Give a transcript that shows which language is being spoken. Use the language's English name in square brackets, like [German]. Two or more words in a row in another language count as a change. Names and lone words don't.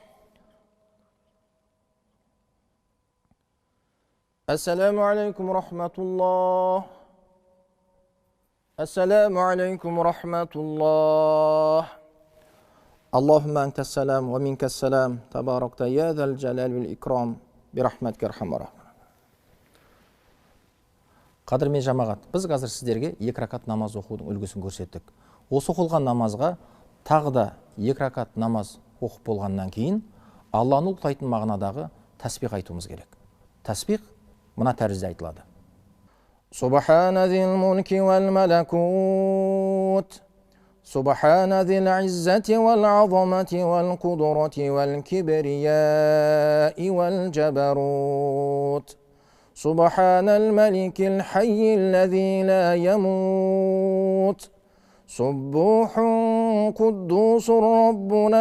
[Arabic] السلام عليكم ورحمة الله. السلام عليكم ورحمة الله. اللهم أنت السلام ومنك السلام تباركت يا ذا الجلال والإكرام برحمتك أرحم الراحمين. [Kazakh] Қадірмен жамағат, біз қазір сіздерге 2 ракат намаз оқудың үлгісін көрсеттік. Осы оқылған намазға тағы да 2 ракат намаз оқып болғаннан кейін Алланы ұлықтайтын мағынадағы тәсбих айтуымыз керек. Тәсбих мына тәрізде айтылады. [Arabic] سبحان ذي الملك والملكوت. سبحان ذي العزة والعظمة والقدرة والكبرياء والجبروت. سبحان الملك الحي الذي لا يموت سبوح قدوس ربنا